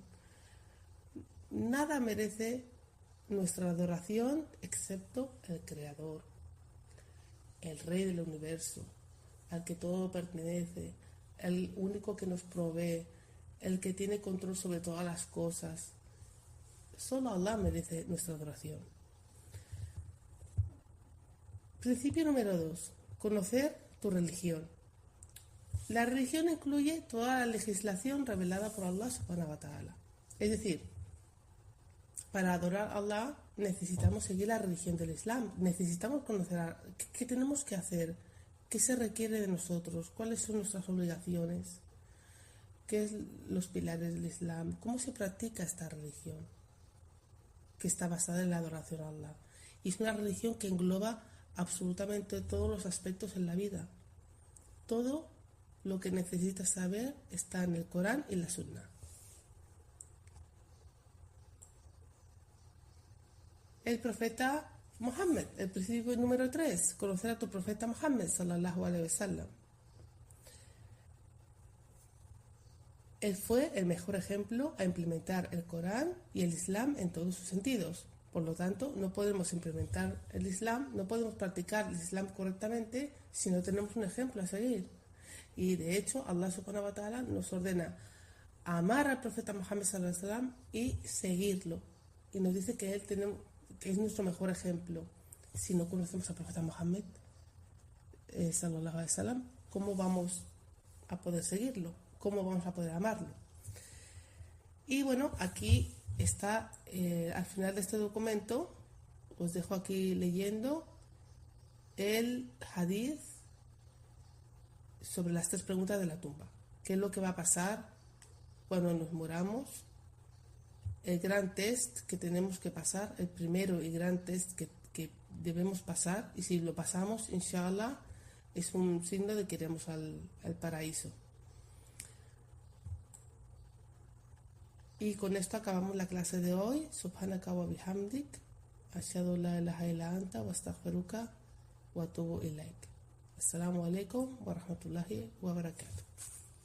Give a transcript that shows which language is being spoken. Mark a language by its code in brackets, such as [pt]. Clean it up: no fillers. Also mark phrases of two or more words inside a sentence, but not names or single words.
[es] Nada merece nuestra adoración excepto el Creador, el Rey del universo, al que todo pertenece, el único que nos provee, el que tiene control sobre todas las cosas. Solo Allah merece nuestra adoración. Principio número 2. Conocer tu religión. La religión incluye toda la legislación revelada por Allah [ar] سبحانه وتعالى. [es] Es decir, para adorar a Allah necesitamos seguir la religión del Islam, necesitamos conocer qué tenemos que hacer, qué se requiere de nosotros, cuáles son nuestras obligaciones, qué son los pilares del Islam, cómo se practica esta religión, que está basada en la adoración a Allah. Y es una religión que engloba absolutamente todos los aspectos en la vida. Todo lo que necesitas saber está en el Corán y la Sunna. El profeta Muhammad, el principio número 3, conocer a tu profeta Muhammad [ar] صلى الله عليه وسلم. [es] Él fue el mejor ejemplo a implementar el Corán y el Islam en todos sus sentidos. Por lo tanto, no podemos implementar el Islam, no podemos practicar el Islam correctamente si no tenemos un ejemplo a seguir. Y de hecho, Allah [ar] سبحانه وتعالى [es] nos ordena amar al profeta Muhammad [ar] صلى الله عليه وسلم [es] y seguirlo. Y nos dice que que es nuestro mejor ejemplo. Si no conocemos al profeta Muhammad [ar] صلى الله عليه وسلم, [es] ¿cómo vamos a poder seguirlo? ¿Cómo vamos a poder amarlo? Y bueno, aquí está al final de este documento, os dejo aquí leyendo el hadith sobre las 3 preguntas de la tumba. ¿Qué es lo que va a pasar cuando nos muramos? El gran test que tenemos que pasar, el primero y gran test que debemos pasar, y si lo pasamos, inshallah, es un signo de que iremos al paraíso. Y con esto acabamos la clase de hoy. [ar] سبحانك وبحمدك، أشهد لا إله إلا أنت وأستغفرك وأتوب إليك. السلام عليكم ورحمة الله وبركاته.